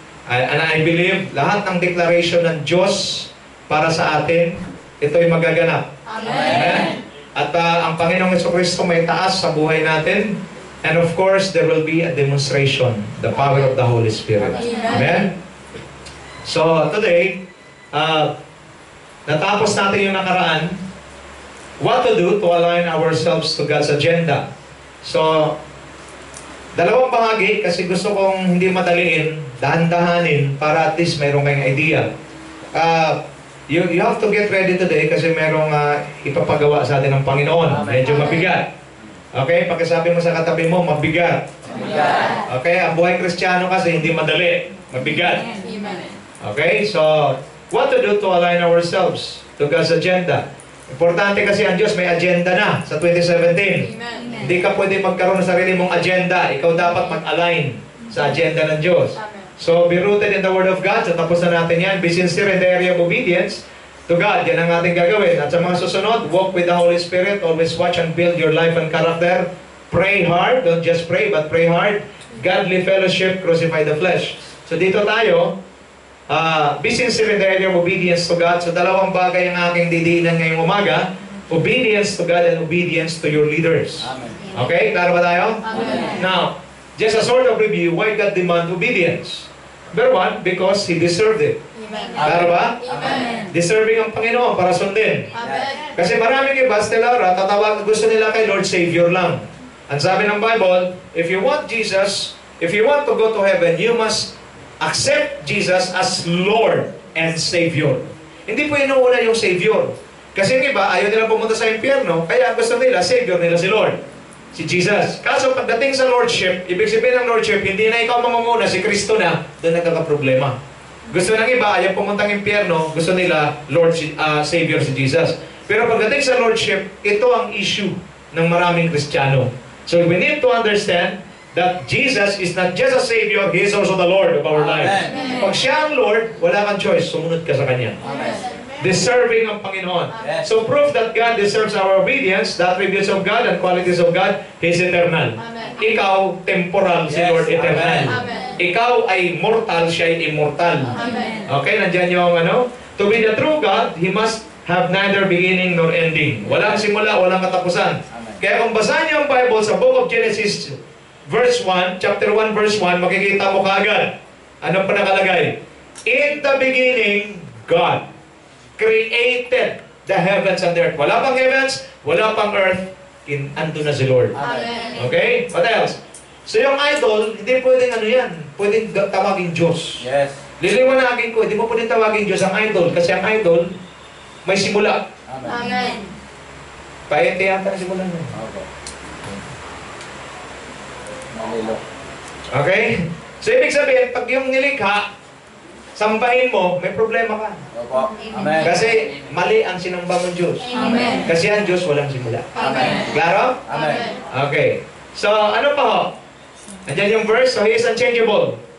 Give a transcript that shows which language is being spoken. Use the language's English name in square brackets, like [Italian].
[English] And I believe [Filipino] lahat ng declaration ng Diyos para sa atin, ito'y magaganap. Amen. Amen. At ang Panginoong Jesucristo may taas sa buhay natin. [English] And of course, there will be a demonstration, the power of the Holy Spirit. Amen? So, today, [Filipino] natapos natin yung nakaraan, [English] what to do to align ourselves to God's agenda. [Filipino] So, dalawang bahagi kasi gusto kong hindi madaliin, dahan-dahanin para at least mayroong kayong idea. [English] You have to get ready today [Filipino] kasi merong ipapagawa sa atin ng Panginoon. Medyo mabigat. Okay? Pagkasabi mo sa katabi mo, mabigat. Okay? Ang buhay Kristiyano kasi hindi madali. Mabigat. Okay? [English] So, what to do to align ourselves to God's agenda? [Filipino] Importante kasi ang Diyos may agenda na sa 2017. Hindi ka pwede magkaroon ng sarili mong agenda. Ikaw dapat mag-align sa agenda ng Diyos. [English] So, be rooted in the Word of God. So, [Filipino] tapos na natin yan. [English] Be sincere in the area of obedience to God. [Filipino] Yan ang ating gagawin. At sa mga susunod, [English] walk with the Holy Spirit. Always watch and build your life and character. Pray hard. Don't just pray, but pray hard. Godly fellowship, crucify the flesh. So, [Filipino] dito tayo, [English] be sincere in the area of obedience to God. [Filipino] So, dalawang bagay ang aking didiinan ngayong umaga. [English] Obedience to God and obedience to your leaders. Amen. [Filipino] Okay? Klaro ba tayo? Amen. [English] Now, just a sort of review, why God demand obedience? Number one, because He deserved it. [Filipino] Klaro ba? Amen. Deserving ang Panginoon para sundin. Amen. Kasi maraming iba, Stellara, tatawag, gusto nila kay Lord Savior lang. Ang sabi ng Bible, [English] if you want Jesus, if you want to go to heaven, you must accept Jesus as Lord and Savior. [Filipino] Hindi po inuuna yung Savior. Kasi yung iba, ayaw nila pumunta sa impyerno, kaya gusto nila, Savior nila si Lord. Si Jesus. Kaso pagdating sa Lordship, ibig sabihin ng Lordship, hindi na ikaw mamamuna, si Kristo na, doon nagkakaproblema. Gusto ng iba, ayaw pumuntang impyerno, gusto nila, Lord, Savior si Jesus. Pero pagdating sa Lordship, ito ang issue ng maraming Kristiyano. [English] So we need to understand that Jesus is not just a Savior, He is also the Lord of our lives. [Filipino] Pag siya ang Lord, wala kang choice, sumunod ka sa Kanya. Amen. Deserving ang Panginoon. Yes. [English] So proof that God deserves our obedience, the attributes of God and qualities of God, He is eternal. Amen. [Filipino] Ikaw, temporal, si Yes. [English] Lord eternal. Amen. [Filipino] Ikaw ay mortal, siya ay immortal. Amen. [English] Okay, [Filipino] nandyan yung [English] to be the true God, He must have neither beginning nor ending. [Filipino] Walang simula, walang katapusan. Amen. Kaya kung basahin niyo ang Bible sa Book of Genesis, verse 1, chapter 1, verse 1, makikita mo kaagad. Anong pa nakalagay? [English] In the beginning, God created the heavens and the earth. [Filipino] Wala pang heavens, wala pang earth, ando na si Lord. Amen. Okay? [English] What else? [Filipino] So yung idol, hindi pwedeng yan. Pwedeng tawagin Diyos. Yes. Liliwanagin ko, hindi mo pwedeng tawagin Diyos ang idol. Kasi ang idol, may simula. Amen. Amen. Paente yata ang simula nun. Okay. Malilo. Okay? So ibig sabihin, pag yung nilikha, sambahin mo, may problema ka. Opo. Amen. Kasi mali ang sinamba mong Diyos. Amen. Kasi ang Diyos walang simula. Amen. Klaro? Amen. Okay. So, ano pa ho? Andiyan yung [English] verse, so He is unchangeable.